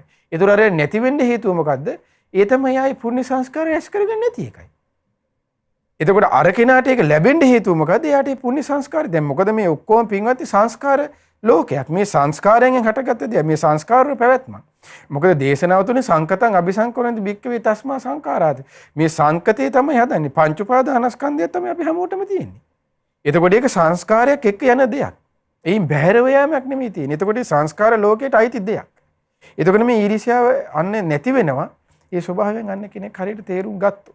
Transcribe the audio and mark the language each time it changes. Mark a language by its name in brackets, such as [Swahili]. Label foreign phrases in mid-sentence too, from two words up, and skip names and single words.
[Sinhala] ඒතර අර නැති වෙන්න හේතුව මොකද්ද? ඒ තමයි ආයි පුණ්‍ය සංස්කාරය ඇස් කරගන්න නැති එකයි. එතකොට අර කෙනාට ඒක ලැබෙන්න හේතුව මොකද්ද? එයාට මේ පුණ්‍ය සංස්කාරය. දැන් මොකද මේ ඔක්කොම පින්වත්නි සංස්කාර ලෝකයක්. මේ සංස්කාරයෙන් හටගත්ත දෙයක්. මේ සංස්කාර වල පැවැත්මක්. මොකද දේශනාව තුනේ [Pali] සංකතං අபிසංකරණති භික්ඛවේ තස්මා සංඛාරාති. [Sinhala] මේ සංකතේ තමයි හදන්නේ. පංච උපාදානස්කන්ධය තමයි අපි හැමෝටම තියෙන්නේ. එතකොට ඒක සංස්කාරයක් එක්ක යන දෙයක්. එයින් බැහැරව යෑමක් නෙමෙයි තියෙන්නේ. එතකොට මේ සංස්කාර ලෝකයට අයිති දෙයක්. එතකොට මේ ඊර්ෂ්‍යාව අන්නේ නැති වෙනවා. ඒ ස්වභාවයෙන් අන්න කෙනෙක් හරියට තේරුම් ගත්තොත්.